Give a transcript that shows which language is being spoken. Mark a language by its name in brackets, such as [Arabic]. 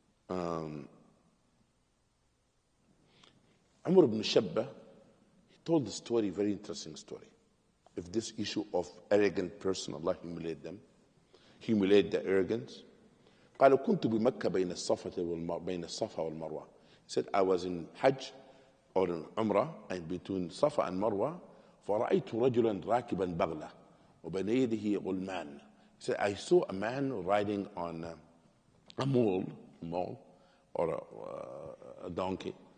[English] Umar ibn Shabba, he told the story, very interesting story, of this issue of arrogant person, Allah humiliate the arrogance. [Arabic] قال كنت بمكة بين الصفا والمروة. [English] He said, I was in Hajj or in Umrah and between Safa and Marwa, [Arabic] فرأيت رجلا راكبا بغلة وبين يده غلمان. [English] He said, I saw a man riding on a mule or a donkey.